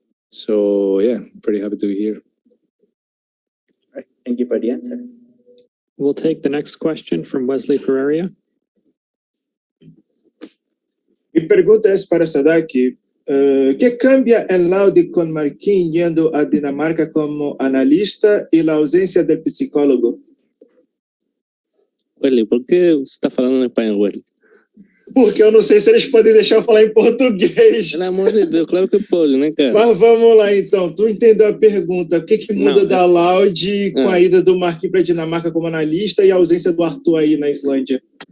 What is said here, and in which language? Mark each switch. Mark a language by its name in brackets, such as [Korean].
[English] So yeah, pretty happy to be here. All right. Thank you for the answer. We'll take the next question from Wesley Pereira. [Spanish] Mi pregunta es para Sadhak. ¿Qué cambia en Loud con Marquín yendo a Dinamarca como analista y la ausencia del psicólogo? [Portuguese] Wesley, ¿por qué você está falando em espanhol, Wesley? Porque eu não sei se eles podem deixar eu falar em português. Pelo amor de Deus, claro que pode, né, cara? Mas vamos lá, então. Tu entendeu a pergunta? O que muda da Loud com a ida do Marquinhos para a Dinamarca como analista e a ausência do Arthur aí na Islândia?